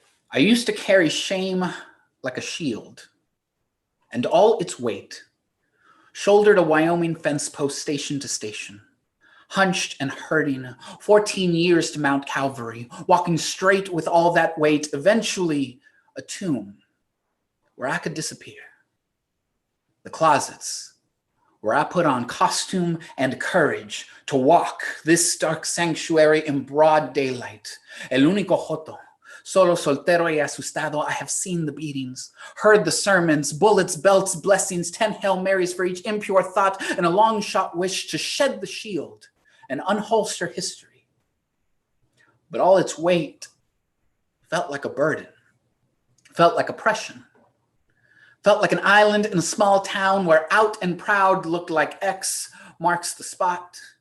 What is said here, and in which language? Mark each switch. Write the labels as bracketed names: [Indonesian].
[English] I used to carry shame like a shield, and all its weight, shouldered a Wyoming fence post station to station, hunched and hurting, 14 years to Mount Calvary, walking straight with all that weight, eventually a tomb where I could disappear. The closets where I put on costume and courage to walk this dark sanctuary in broad daylight. [Spanish] El único joto, solo soltero y asustado. [English] I have seen the beatings, heard the sermons, bullets, belts, blessings, 10 Hail Marys for each impure thought, and a long shot wish to shed the shield and unholster history. But all its weight felt like a burden, felt like oppression, felt like an island in a small town where out and proud looked like X marks the spot.